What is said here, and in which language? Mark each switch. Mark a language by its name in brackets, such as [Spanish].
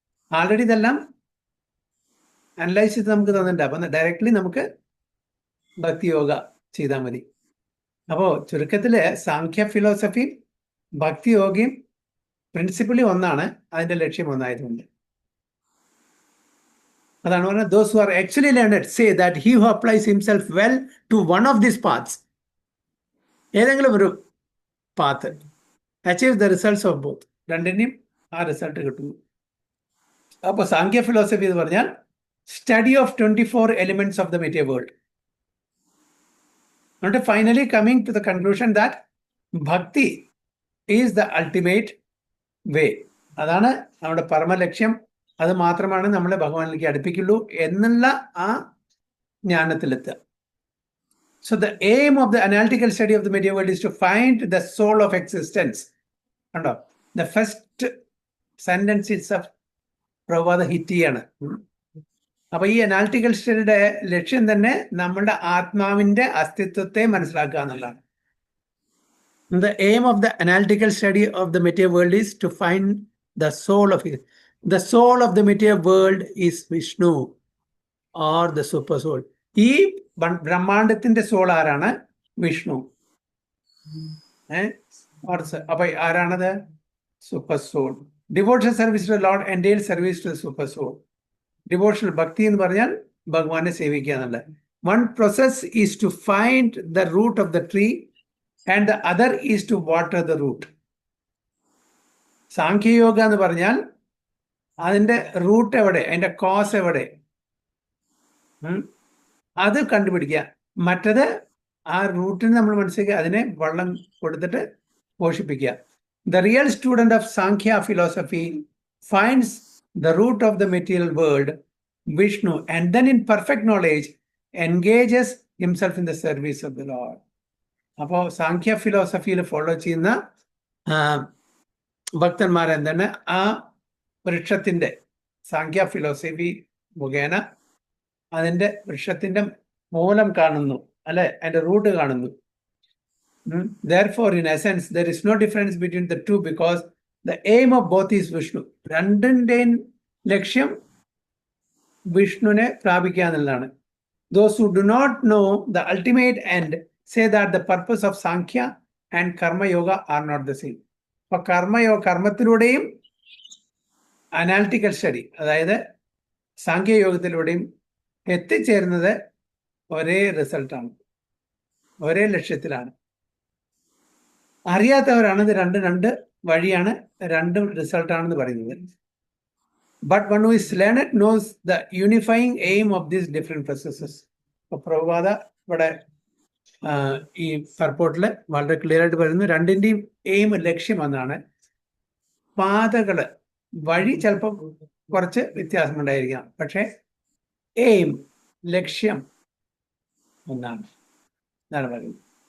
[Malayalam] Already ഇതെല്ലാം analyse ചെയ്ത് നമുക്ക് തന്നിട്ടുണ്ട്. അപ്പൊ ഡയറക്ട്ലി നമുക്ക് ഭക്തിയോഗ ചെയ്താൽ മതി. അപ്പോ ചുരുക്കത്തില് സാഖ്യ ഫിലോസഫിയും ഭക്തിയോഗയും പ്രിൻസിപ്പലി ഒന്നാണ്, അതിന്റെ ലക്ഷ്യം ഒന്നായതുകൊണ്ട്. അതാണ് പറഞ്ഞത്, [English] those who are actually learned say that he who applies himself well to one of these paths, [Malayalam] ഏതെങ്കിലും ഒരു path, [English] achieves the results of both. [Malayalam] രണ്ടിനെയും ആ റിസൾട്ട് കിട്ടുന്നു. അപ്പൊ സാഖ്യ ഫിലോസഫി എന്ന് പറഞ്ഞാൽ [English] Study of 24 elements of the material world. എന്നിട്ട് finally coming to the conclusion that bhakti is the ultimate way. [Malayalam] അതാണ് നമ്മുടെ പരമലക്ഷ്യം. അത് മാത്രമാണ് നമ്മളെ ഭഗവാനിലേക്ക് അടുപ്പിക്കുള്ളൂ എന്നുള്ള ആ ജ്ഞാനത്തിലെത്തുക. [English] So the aim of the analytical study of the material world is to find the soul of existence. [Malayalam] കണ്ടോ, [English] The first sentence itself പ്രഭാത ഹിറ്റിയാണ്. [Malayalam] അപ്പൊ ഈ അനാലിറ്റിക്കൽ സ്റ്റഡിയുടെ ലക്ഷ്യം തന്നെ നമ്മളുടെ ആത്മാവിന്റെ അസ്തിത്വത്തെ മനസ്സിലാക്കുക എന്നുള്ളതാണ്. [English] The aim of the analytical study of the material world is to find the soul of it. The soul of the material world is Vishnu or the super soul. [Malayalam] ഈ ബ്രഹ്മാണ്ടത്തിന്റെ സോൾ ആരാണ്? വിഷ്ണു. അപ്പൊ ആരാണത്? Super soul. [English] Devotional service to lord എൻഡെയിൽ service to super soul. Devotional [Malayalam] ഭക്തി എന്ന് പറഞ്ഞാൽ ഭഗവാനെ സേവിക്കുക എന്നുള്ള. [English] One process is to find the root of the tree and the other is to water the root. [Malayalam] സാഖ്യയോഗ എന്ന് പറഞ്ഞാൽ അതിന്റെ റൂട്ട് എവിടെ, അതിന്റെ കോസ് എവിടെ, അത് കണ്ടുപിടിക്കുക. മറ്റത് ആ റൂട്ടിന് നമ്മൾ മനസ്സിലാക്കി അതിനെ വെള്ളം കൊടുത്തിട്ട് പോഷിപ്പിക്കുക. [English] The real student of Sankhya philosophy finds the root of the material world, Vishnu, and then in perfect knowledge engages himself in the service of the Lord. [Malayalam] അപ്പോൾ സാഖ്യ ഫിലോസഫിയിൽ ഫോളോ ചെയ്യുന്ന ഭക്തന്മാരെന്താണ്, ആ വൃക്ഷത്തിന്റെ സാഖ്യ ഫിലോസഫി മുഖേന അതിന്റെ വൃക്ഷത്തിന്റെ മൂലം കാണുന്നു, അല്ലെ, അതിന്റെ റൂട്ട് കാണുന്നു. [English] Therefore, in essence, there is no difference between the two because the aim of both is Vishnu. [Malayalam] രണ്ടിന്റെയും ലക്ഷ്യം വിഷ്ണുവിനെ പ്രാപിക്കുക എന്നുള്ളതാണ്. [English] Those who do not know the ultimate end say that the purpose of Sankhya and Karma Yoga are not the same. [Malayalam] അപ്പോൾ കർമ്മത്തിലൂടെയും analytical study, അതായത് സാഖ്യയോഗത്തിലൂടെയും എത്തിച്ചേരുന്നത് ഒരേ റിസൾട്ടാണ്, ഒരേ ലക്ഷ്യത്തിലാണ്. അറിയാത്തവരാണ് ഇത് രണ്ട് വഴിയാണ്, രണ്ടും റിസൾട്ടാണെന്ന് പറയുന്നത്. [English] But one who is learned knows the unifying aim of these different processes. [Malayalam] അപ്പോൾ പ്രഭുപാദ ഇവിടെ ഈ പർപ്പോട്ടില് വളരെ ക്ലിയർ ആയിട്ട് പറയുന്നു, രണ്ടിന്റെയും എയിം, ലക്ഷ്യം എന്നാണ്. പാതകള്, വഴി ചിലപ്പോൾ കുറച്ച് വ്യത്യാസമുണ്ടായിരിക്കാം, പക്ഷെ എയിം, ലക്ഷ്യം ഒന്നാണ് പറയുന്നത്.